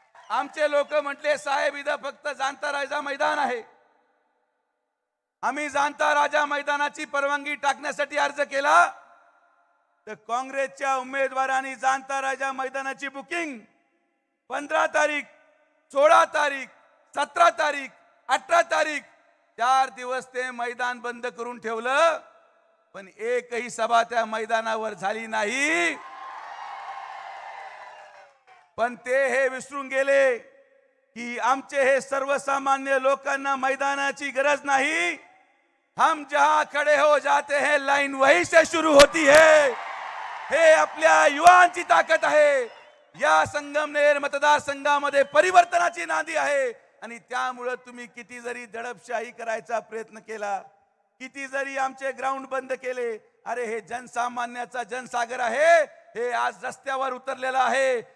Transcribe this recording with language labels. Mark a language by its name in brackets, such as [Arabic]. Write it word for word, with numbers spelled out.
[Marathi] आमचे लोक म्हटले, साहेब इथं फक्त जाणता राजा मैदान आहे, आम्ही जाणता राजा मैदानाची परवानगी टाकण्यासाठी अर्ज केला तर काँग्रेसच्या उमेदवारांनी जाणता राजा मैदानाची बुकिंग पंधरा तारीख, सोळा तारीख, सतरा तारीख, अठरा तारीख, चार दिवस ते मैदान बंद करून ठेवलं, पण एकही सभा त्या मैदानावर झाली नाही. पण ते हे विसरून गेले की आमचे हे सर्वसामान्य लोकांना मैदानाची गरज नाही. [Hindi] हम जहां खडे हो जाते हैं लाइन वहीं से शुरू होती है. [Marathi] हे आपल्या युवांची ताकद आहे. या संगमनेर मतदारसंघामध्ये परिवर्तनाची नांदी आहे, आणि त्यामुळं तुम्ही किती जरी दडपशाही करायचा प्रयत्न केला, किती जरी आमचे ग्राउंड बंद केले, अरे हे जनसामान्याचा जनसागर आहे, हे आज रस्त्यावर उतरलेला आहे.